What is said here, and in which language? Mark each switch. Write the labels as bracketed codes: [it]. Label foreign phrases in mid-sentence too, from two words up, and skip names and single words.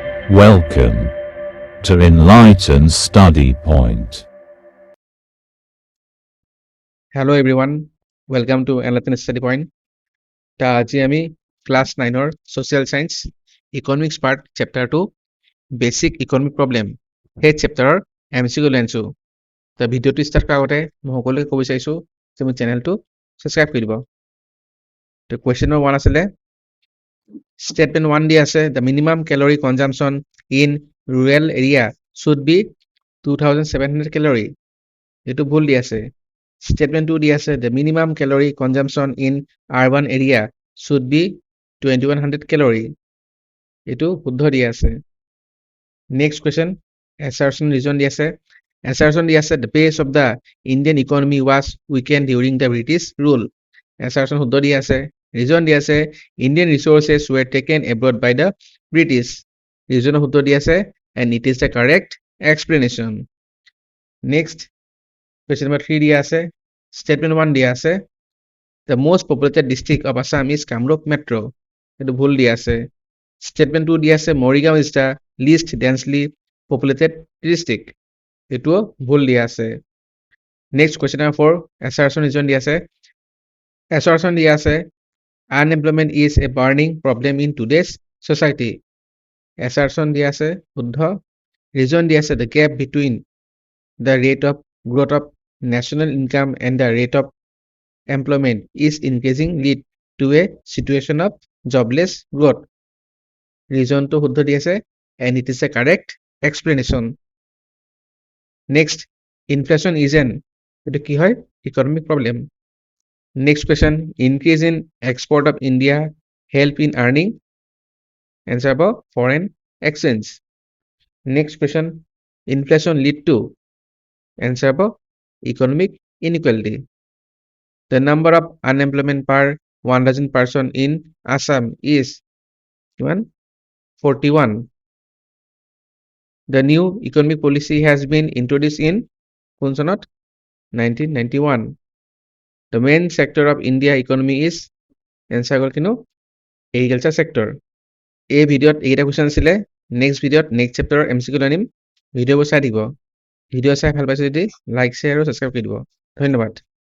[en] Welcome to Enlighten Study Point. Hello everyone, welcome to Enlighten Study Point. [as] আজি আমি [en] ক্লাস 9 social science economics part chapter 2 basic economic problem সেই চেপ্টাৰৰ MCQ লৈছো। [as] তো ভিডিওটো ষ্টাৰ্ট কৰাৰ আগতে মই সকলোকে ক'ব বিচাৰিছো যে মোৰ চেনেলটো সাবস্ক্ৰাইব কৰি দিব। [en] তো question number 1 আছিলে statement 1 [as] দি আছে [en] the minimum calorie consumption in rural area should be 2700 calorie। [as] এটো ভুল দি আছে। [en] Statement 2 [as] দি আছে [en] the minimum calorie consumption in urban area should be 2100 calorie। [as] এটো শুদ্ধ দি আছে। [en] Next question, assertion reason [as] দি আছে. [en] Assertion [as] দি আছে [en] the base of the Indian economy was weakened during the British rule. [as] Assertion শুদ্ধ দি আছে. [en] Reason [as] দি আছে [en] Indian resources were taken abroad by the British. Reason [as] শুদ্ধ দি আছে [en] and it is the correct explanation. Next, question number 3 [as] দি আছে. [en] Statement 1 [as] দি আছে [en] the most populated district of Assam is Kamrup Metro. [as] এটো ভুল দি আছে। [en] Statement 2 [as] দি আছে [en] Morigaon is the least densely populated district. [as] এটো ভুল দি আছে। [en] Next, question number 4, assertion reason [as] দি আছে। [en] Assertion [as] দি আছে [en] unemployment is a burning problem in today's society. [as] Assertion দি আছে শুদ্ধ। [en] Reason [as] দি আছে [en] the gap between the rate of growth of national income and the rate of employment is increasing lead to a situation of jobless growth. Reason [as] তো শুদ্ধ দি আছে [en] and it is a correct explanation. Next, inflation is an [as] এটো কি হয় [en] economic problem. Next question, increase in export of India help in earning. Answer about foreign exchange. Next question, inflation lead to. Answer about economic inequality. The number of unemployment per 1,000 person in Assam is 41. The new economic policy has been introduced in [as] কোন চনত [en] 1991. The main sector of India economy is answer গল কিনো agriculture sector. [as] এই ভিডিওত এইটা কোৱেশ্চন আছিলে। নেক্সট ভিডিওত নেক্সট চেপ্টাৰৰ MCQ আনিম। ভিডিওবোৰ চাই দিব। ভিডিও চাই ভাল পাইছে যদি [en] like share [as] আৰু সাবস্ক্ৰাইব কৰি দিব। ধন্যবাদ।